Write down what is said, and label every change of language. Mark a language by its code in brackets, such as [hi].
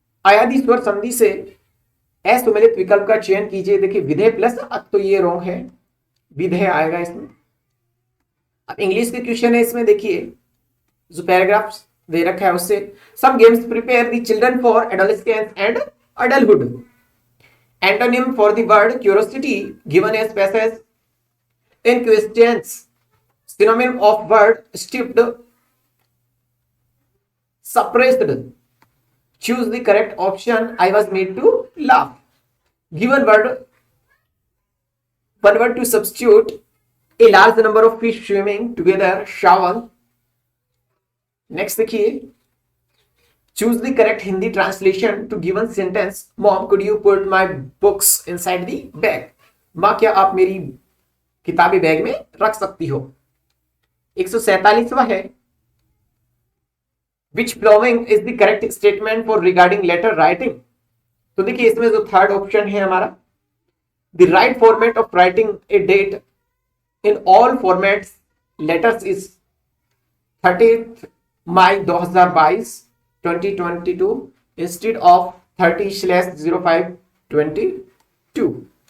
[hi] आयादी स्वर संधि से असुमेलित विकल्प का चयन कीजिए। देखिए विधेय प्लस अब, तो ये रॉन्ग है, विधेय आएगा इसमें। अब इंग्लिश के क्वेश्चन है, इसमें देखिए जो पैराग्राफ दे रखा है उससे, [en] Some games prepare the children for adolescence and adulthood. Antonym for the word curiosity given as passage in questions. Synonym of word stupid, suppressed. Choose the correct option. I was made to laugh. Given word, one word to substitute, a large number of fish swimming together, shower. Next [hi] देखिए, [en] choose the correct Hindi translation to given sentence. Mom, could you put my books inside the bag? [hi] माँ क्या आप मेरी किताबें bag में रख सकती हो। 147वां है, [en] which following is the correct statement for regarding letter writing? [hi] तो देखिए इसमें जो थर्ड ऑप्शन है हमारा, [en] the right format of writing a date in all formats letters is 30th May 2022 2022 instead of 30/05/22.